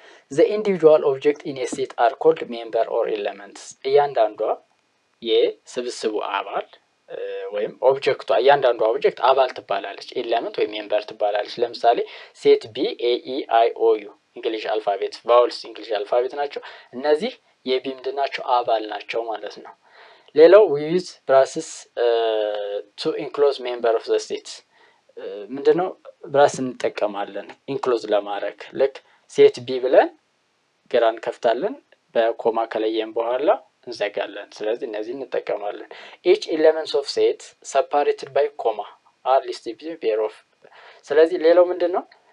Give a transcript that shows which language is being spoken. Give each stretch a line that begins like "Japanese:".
English: the individual object in a set are called member or elements።
Amharic: እያንዳንዷ የስብስቡ አባል ወይም ኦብጀክቷ እያንዳንዷ ኦብጀክት አባል ትባላለች። ኤሌመንት ወይም ሜምበር ትባላለች። ለምሳሌ ሴት ቢ ኤ ኢ አይ ኦ ዩ እንግሊሽ አልፋቤት ቫውልስ እንግሊሽ አልፋቤት ናቸው። እነዚህ የቢ ምንድናቸው? አባል ናቸው ማለት ነው። ሌላው
English: we use braces to enclose member of the set።
Amharic: ምንድነው? ብራስ እንጠቀማለን ኢንክሎዝ ለማድረግ። ልክ ሴት ቢ ብለን ግራን ከፍታለን በኮማ ከለየን በኋላ እንዘጋለን። ስለዚህ እነዚህ እንጠቀማለን።
English: each elements of set separated by comma are listed in pair of።
Amharic: ስለዚህ ሌላው ምንድነው?